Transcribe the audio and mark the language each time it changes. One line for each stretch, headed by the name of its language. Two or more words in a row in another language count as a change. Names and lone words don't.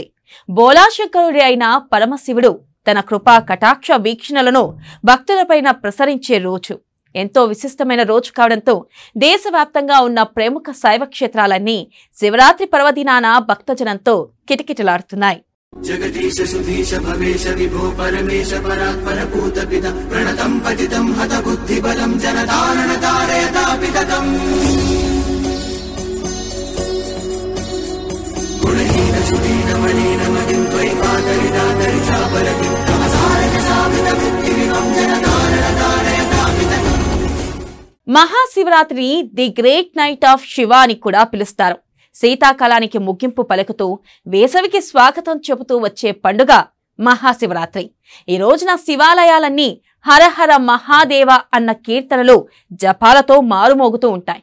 Telugu: బోలాశంకరుడి అయిన పరమశివుడు తన కృపా కటాక్ష వీక్షణలను భక్తులపైన ప్రసరించే రోజు. ఎంతో విశిష్టమైన రోజు కావడంతో దేశవ్యాప్తంగా ఉన్న ప్రముఖ శైవ క్షేత్రాలన్నీ శివరాత్రి పర్వదినాన భక్తజనంతో కిటకిటలాడుతున్నాయి.
Sanskrit: जगदीश सुधीश भवेश विभो परमेश परात्पर पूत पिता प्रणतं पतितं हत बुद्धिबलं जनदानन तारयतापितम् गुणहीन सुदीन मलिन मदिं त्वयि पातरिदातरि चापरति तमसारज सावित बुद्धिविभं जनदानन तारयतापितम्.
Telugu: మహాశివరాత్రిని
English: the great night of Shiva
Telugu: అని కూడా పిలుస్తారు. శీతాకాలానికి ముగింపు పలుకుతూ వేసవికి స్వాగతం చెబుతూ వచ్చే పండుగ మహాశివరాత్రి. ఈ రోజున శివాలయాలన్నీ
Sanskrit: హరహర మహాదేవ
Telugu: అన్న కీర్తనలు జపాలతో మారుమోగుతూ ఉంటాయి.